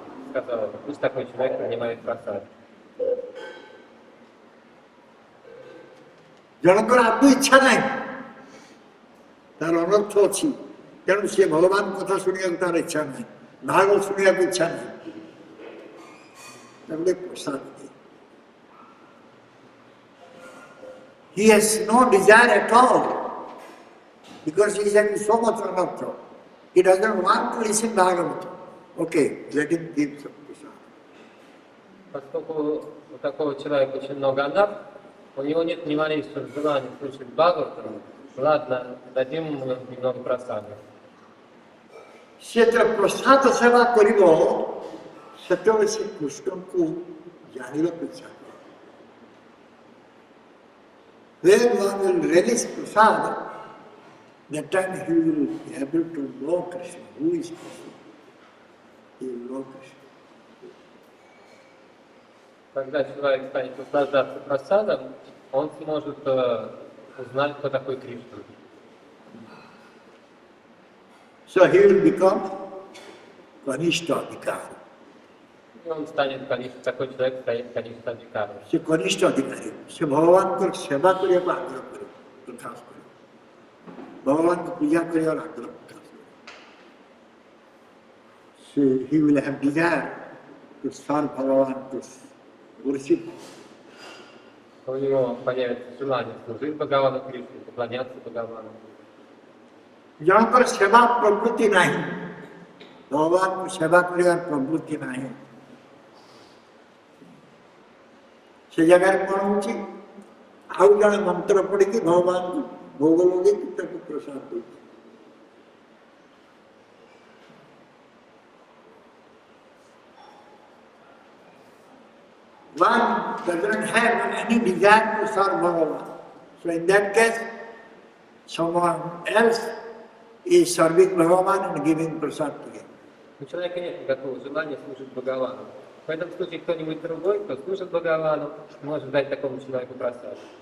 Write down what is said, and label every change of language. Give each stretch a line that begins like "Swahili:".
Russian: Сказал, пусть такой человек принимает просад.
Odia: ଜଣଙ୍କର ଆଦୌ ଇଚ୍ଛା ନାହିଁ, ତାର ଅନର୍ଥ ଅଛି, ତେଣୁ ସେ ଭଗବାନ କଥା ଶୁଣିବାକୁ ତାର ଇଚ୍ଛା ନାହିଁ, ଭାଗବତ ଶୁଣିବାକୁ ଇଚ୍ଛା ନାହିଁ, ତାକୁ ଟିକେ ପ୍ରସାଦ ଦିଏ।
English: He has no desire at all because he is having so much anartha. He doesn't want to listen Bhagavatam. Okay, let him give some prasad.
Russian: Поскольку у такого человека очень много анарх, у него нет ни малейшего желания слушать Бхагаватам, ладно, дадим ему немного просады.
Odia: ସେ ଯେତେବେଳେ ପ୍ରସାଦ ସେବା କରିବ ସେତେବେଳେ ସେ କୃଷ୍ଣଙ୍କୁ ଜାଣିବାକୁ ଇଚ୍ଛା କରେ।
English: When one will relish prasad, that time he will be able to know Krishna. Who is Krishna? He will know Krishna.
Russian: Когда человек станет наслаждаться просадом, он сможет узнать, кто такой Кришна.
English: So he will become Kanishta Adhikari.
Russian: И он станет, такой человек станет Каништа Адхикаром.
Odia: ସେ କନିଷ୍ଠ ଅଧିକାରୀ, ସେ ଭଗବାନଙ୍କର ସେବା କରିବାକୁ ଆଗ୍ରହ କରିବ, ପ୍ରକାଶ କରିବ, ଭଗବାନଙ୍କୁ ପୂଜା କରିବାର ଆଗ୍ରହ ପ୍ରକାଶ କରିବ।
English: So he will have desire to serve Bhagavan, to worship.
Russian: У него появится желание служить Бхагавану Кришне, поклоняться Бхагавану.
Odia: ଜଣଙ୍କର ସେବା ପ୍ରବୃତ୍ତି ନାହିଁ, ଭଗବାନଙ୍କୁ ସେବା କରିବାର ପ୍ରବୃତ୍ତି ନାହିଁ, ସେ ଜାଗାରେ କ'ଣ ହେଉଛି? ଆଉ ଜଣେ ମନ୍ତ୍ର ପଢ଼ିକି ଭଗବାନଙ୍କୁ ଭୋଗ ଲଗେଇକି ତାକୁ ପ୍ରସାଦ ଦେଉଛି।
English: One doesn't have any desire to serve Bhagavan. So in that case, someone else is serving Bhagavan and giving prasad to him.
Russian: У человека нет никакого желания служить Бхагавану. В этом случае кто-нибудь другой, кто служит Бхагавану, может дать такому человеку просад.